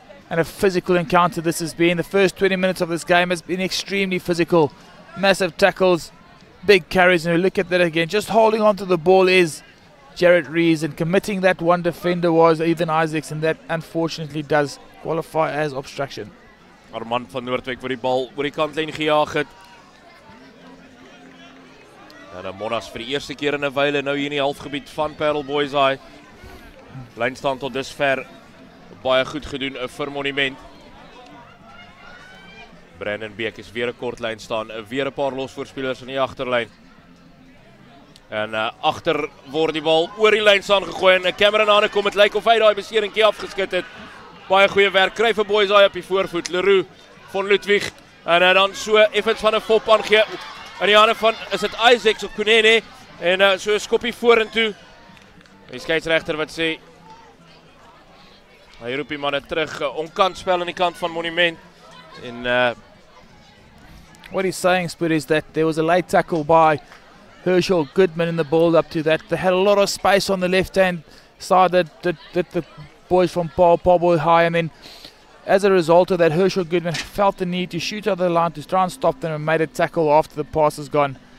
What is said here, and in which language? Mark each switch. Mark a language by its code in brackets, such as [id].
[en] And a physical encounter this has been. The first 20 minutes of this game has been extremely physical. Massive tackles, big carries, and we look at that again. Just holding on to the ball is Jared Rees, and committing that one defender was Ethan Isaacs, and that unfortunately does qualify as obstruction. [af] Armand van Noordwijk vir die bal oor die kantlyn gejaag het. En Monnas vir die eerste keer in 'n wyle nou hier in die halfgebied van Paarl Boishaai. Lynstand tot dusver baie goed gedoen vir Monument. Brandon Beek is weer 'n kort lyn staan, weer 'n paar losvoorspelers in die agterlyn. En agter word die bal oor die lyn staan gegooi, en Cameron Hanekom, het lyk of hy daai beseringkie afgeskit het. Baie goeie werk, kry vir Boishaai op die voorvoet. Leroux, Von Ludwig, en dan so effens van 'n fop aangee in die hande van, is dit Isaacs of Kunene, en so 'n skoppie vorentoe. Die skeieregter wat sê hy roep die manne terug, onkantspel aan die kant van Monument. En [en] what he's saying, Spud, is that there was a late tackle by Herschel Goodman in the build up to that. They had a lot of space on the left hand side that the boys from Paarl Boishaai, and then as a result of that, Herschel Goodman felt the need to shoot out the line to try and stop them, and made a tackle after the pass has gone.